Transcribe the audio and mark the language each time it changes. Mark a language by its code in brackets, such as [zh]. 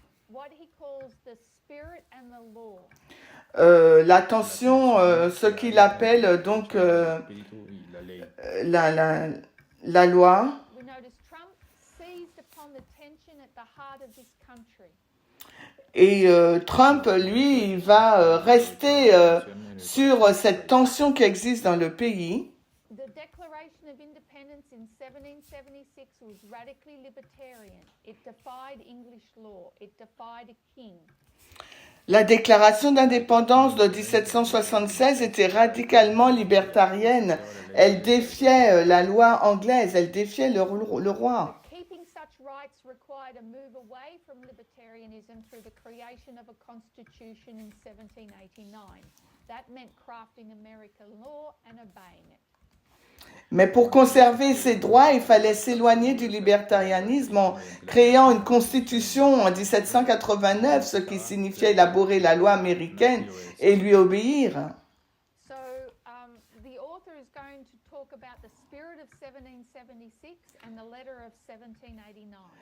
[en] What he calls the spirit and the law. [fr] La tension, ce qu'il appelle donc [es] Espíritu y la ley. [fr] la loi. [en] We notice Trump seized upon the tension at the heart of this country. [fr] Et Trump, lui, il va rester sur cette tension qui existe dans le pays. [en] The Declaration of Independence in 1776 was radically libertarian. It defied English law. It defied a king. [fr] La déclaration d'indépendance de 1776 était radicalement libertarienne. Elle défiait la loi anglaise, elle défiait le roi. [en] Keeping such rights required a move away from libertarianism through the creation of a constitution in 1789. That meant crafting American law and obeying it. [fr] Mais pour conserver ses droits, il fallait s'éloigner du libertarianisme en créant une constitution en 1789, ce qui signifiait élaborer la loi américaine et lui obéir. [en] So the author is going to talk about the spirit of 1776 and the letter of 1789.